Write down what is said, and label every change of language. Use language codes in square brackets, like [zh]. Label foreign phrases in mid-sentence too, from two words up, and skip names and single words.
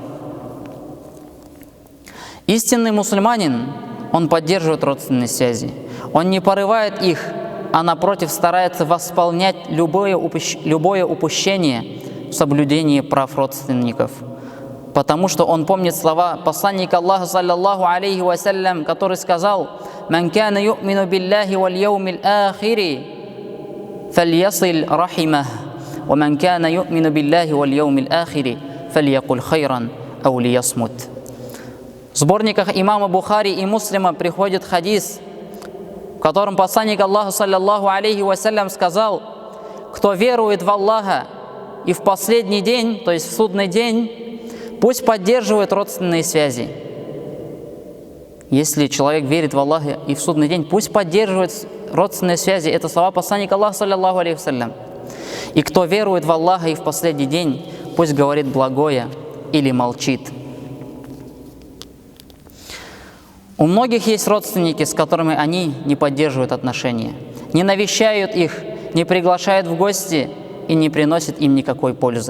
[ru] Истинный мусульманин, он поддерживает родственные связи. Он не порывает их, а напротив старается восполнять любое упущение в соблюдении прав родственников. Потому что он помнит слова посланника Аллаха, [ar] صلى الله عليه وسلم, [ru] который сказал: [ar] «من كان يؤمن بالله واليوم الآخر فليصل رحمه ومن كان يؤمن بالله واليوم الآخر فليقل خيرا أو ليصمت». [ru] В сборниках имама Бухари и Муслима приходит хадис, в котором посланник Аллаха, [ar] صلى الله عليه وسلم, [ru] сказал: кто верует в Аллаха и в последний день, то есть в судный день, пусть поддерживает родственные связи. Если человек верит в Аллаха и в судный день, пусть поддерживает родственные связи. Это слова посланника Аллаха, [ar] صلى الله عليه وسلم. [ru] И кто верует в Аллаха и в последний день, пусть говорит благое или молчит. У многих есть родственники, с которыми они не поддерживают отношения, не навещают их, не приглашают в гости и не приносят им никакой пользы.